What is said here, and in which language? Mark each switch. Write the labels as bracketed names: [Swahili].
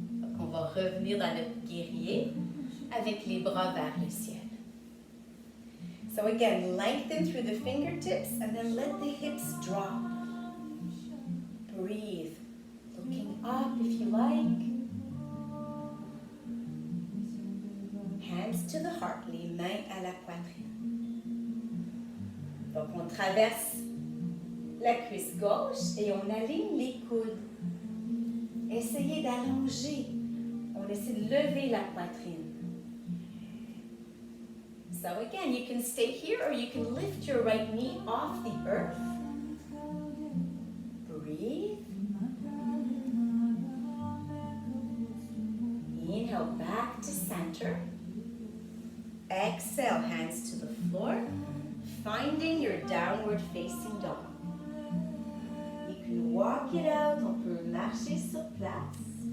[French] Donc on va revenir dans notre guerrier avec les bras vers le ciel. [English] So again, lengthen through the fingertips and then let the hips drop. Breathe. Looking up if you like. Hands to the heart, [French] les mains à la poitrine. Donc on traverse la cuisse gauche et on aligne les coudes. Essayez d'allonger. On essaie de lever la poitrine. [English] So again, you can stay here or you can lift your right knee off the earth. Breathe. Inhale back to center. Exhale, hands to the floor. Finding your downward facing dog. You can walk it out. [French] On peut marcher sur place.